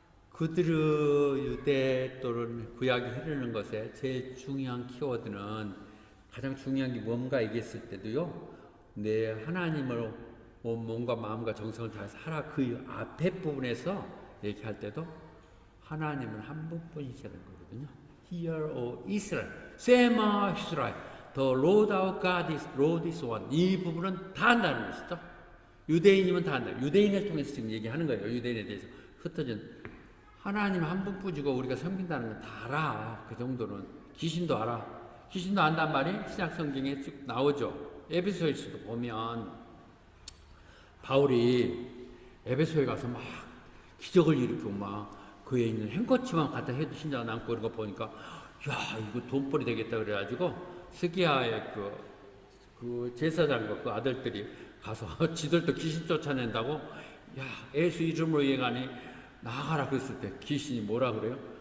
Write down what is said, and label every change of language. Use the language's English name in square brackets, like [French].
[Korean] 그들의 유대 또는 구약이 흐르는 것에 제일 중요한 키워드는, 가장 중요한 게 뭔가 얘기했을 때도요, 내 하나님을 몸과 마음과 정성을 다해서 하라, 그 앞에 부분에서 얘기할 때도 하나님은 한 분뿐이시라는 거거든요. [English] Hear, O Israel, [Hebrew] Shema Israel, [English] The Lord our God is Lord is one. [Korean] 이 부분은 다 한다는 것이죠. 유대인이면 다 한다. 유대인을 통해서 지금 얘기하는 거예요. 유대인에 대해서 흩어진 하나님 한 분뿐이고 우리가 섬긴다는 건 다 알아. 그 정도는 귀신도 알아. 귀신도 안단 말이 신약 성경에 쭉 나오죠. 에베소에서도 보면 바울이 에베소에 가서 막 기적을 일으키고 막 그에 있는 행거치만 갖다 해도 신장 남고 그런 거 보니까 야, 이거 돈벌이 되겠다 그래가지고 스기야의 그 제사장과 그 아들들이 가서 지들도 귀신 쫓아낸다고, 야, 예수 이름으로 예가니 나가라 그랬을 때 귀신이 뭐라 그래요?